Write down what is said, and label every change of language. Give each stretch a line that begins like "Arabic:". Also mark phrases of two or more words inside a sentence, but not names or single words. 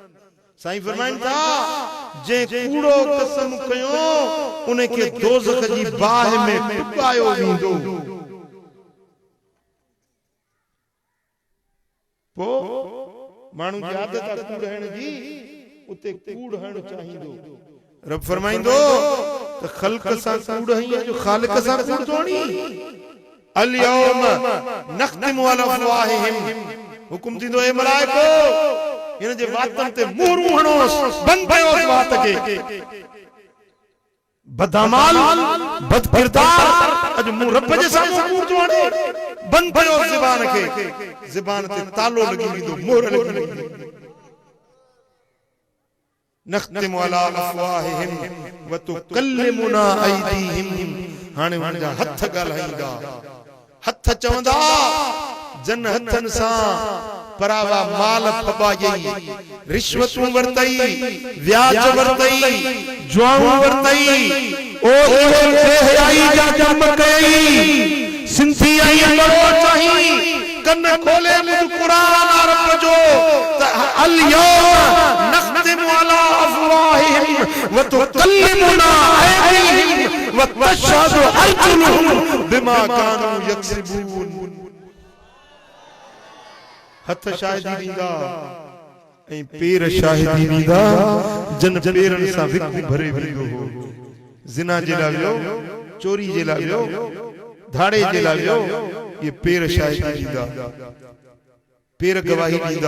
Sindhi: साईं फरमाइनि था जे कूड़ो कसम कयो उनखे दोज़ख जी बाहि में टुकायो वेंदो। पो माण्हू जी आदत आहे कूड़ हणण जी, उते कूड़ हणणु चाहींदो। रब फरमाईंदो त ख़ल्क़ सां कूड़ हई जो ख़ालिक सां कूड़ थोड़ी।
Arabic: اليوم نختم على أفواههم,
Sindhi: हुकुम थींदो ए मलाइको इन जे वातन ते मोहरूं हणोस, बंद कयोस वात खे। बदअमाल बदकिरदार अज मूं रब जे साम्हूं कूड़ थो हणे, बंद कयोस ज़बान खे। ज़बान ते तालो लगी वेंदो, मोहर लगी वेंदी।
Arabic: نختم على أفواههم وتكلمنا أيديهم,
Sindhi: हाणे हुन जा हथ ॻाल्हाईंदा। हथ चवंदा जन हथन सां परावा माल फबायई, रिश्वतूं वरतई, व्याज वरतई, जुआऊं वरतई, ओ इहो बेहयाई जा कम कई। सिंधी आई बड़ो चाही कन खोले मुझ कुरान रब जो
Arabic: اليوم نختم على أفواههم وتكلمنا أيديهم وتشهد أرجلهم بما كانوا يكسبون.
Sindhi: हथ शाहिदी ॾींदा ऐं पेर शाहिदी ॾींदा, जन पेरनि सां विकू भरे वेंदो हो। ज़िना जे लाइ वियो, चोरी जे लाइ वियो, धाड़े जे लाइ वियो, ये पेर शाहिदी ॾींदा, पेर गवाही ॾींदा।